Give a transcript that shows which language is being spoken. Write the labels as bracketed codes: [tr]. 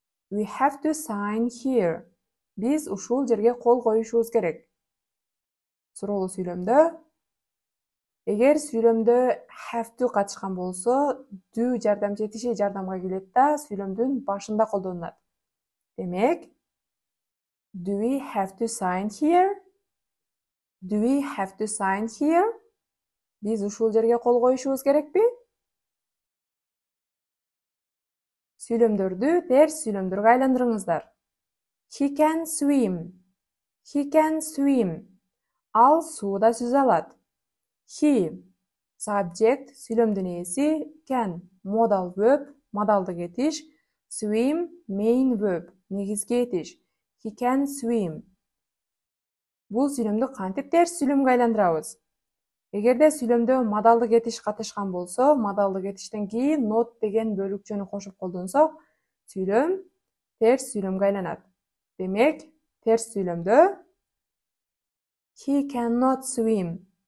[en] We have to sign here. [ky] Биз ушул жерге кол коюшубуз керек. Суроолуу сүйлөмдө эгер сүйлөмдө have to катышкан болсо, do жардамчы этиши жардамга келет да, сүйлөмдүн башында колдонулат. [en] Демек, do we have to sign here? Do we have to sign here? [ky] Биз ушул жерге кол коюшубуз керекпи? Сүйлөмдөрдү терс сүйлөмдөргө айландырыңыздар. [en] He can swim. He can swim. [ky] Ал сууда сүзө алат. [en] He, subject, [ky] сүйлөмдүн ээси, [en] can, modal verb, [ky] модалдык этиш, [en] swim, main verb, [ky] негизги этиш. [en] He can swim. [ky] Бул сүйлөмдү кантип терс сүйлөмгө айландырабыз? Эгерде сүйлөмдө модалдык этиш катышкан болсо, модалдык этиштен кийин not деген бөлүкчөнү кошуп колдонсок, сүйлөм терс сүйлөмгө айланат. Демек, терс сүйлөмдө [en] he cannot swim.